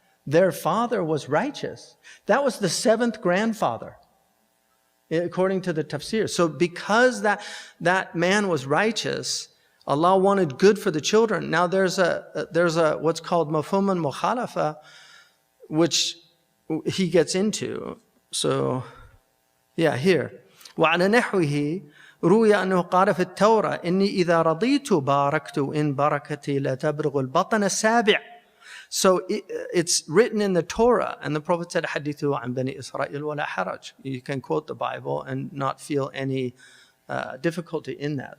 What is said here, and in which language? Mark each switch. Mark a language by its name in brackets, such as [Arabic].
[English] Their father was righteous. That was the seventh grandfather, according to the tafsir. So because that man was righteous, Allah wanted good for the children. Now there's a what's called mafhum al-mukhalafa, which he gets into. So, here. [Arabic] وَعَلَى نَحْوِهِ روي أنه قال في التوراة إني إذا رضيت باركت إن بركتي لا تبلغ البطن السابع. [English] So it's written in the Torah, and the Prophet said, [Arabic] حدثوا عن بني إسرائيل ولا حرج. [English] You can quote the Bible and not feel any difficulty in that.